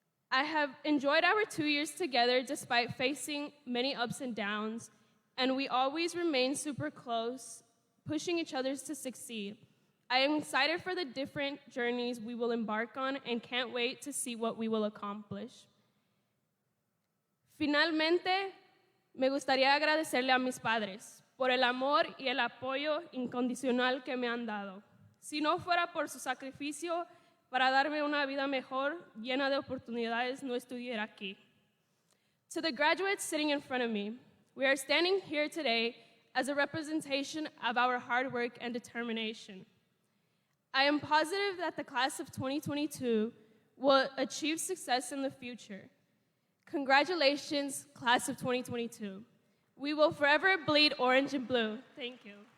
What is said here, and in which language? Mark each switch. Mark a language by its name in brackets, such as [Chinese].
[English] I have enjoyed our 2 years together despite facing many ups and downs, and we always remain super close, pushing each other to succeed. I am excited for the different journeys we will embark on and can't wait to see what we will accomplish. [Spanish] Finalmente, me gustaría agradecerle a mis padres por el amor y el apoyo incondicional que me han dado. Si no fuera por su sacrificio para darme una vida mejor, llena de oportunidades, no estuviera aquí. [English] To the graduates sitting in front of me, we are standing here today as a representation of our hard work and determination. I am positive that the class of 2022 will achieve success in the future. Congratulations, class of 2022. We will forever bleed orange and blue. Thank you.